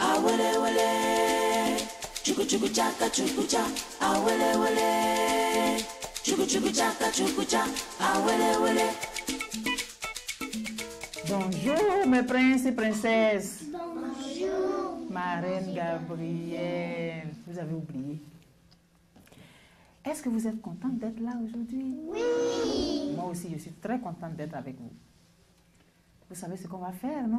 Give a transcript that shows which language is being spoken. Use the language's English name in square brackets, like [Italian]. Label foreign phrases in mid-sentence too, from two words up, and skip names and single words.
[French] wele wele. Chuku chuku chaka chuku cha, ah wele wele. Chuku chuku chaka chuku cha, ah wele wele. Bonjour mes princes et princesses. Bonjour. Ma reine Gabrielle. Vous avez oublié. Est-ce que vous êtes contente d'être là aujourd'hui? Oui. Moi aussi, je suis très contente d'être avec vous. Vous savez ce qu'on va faire, non?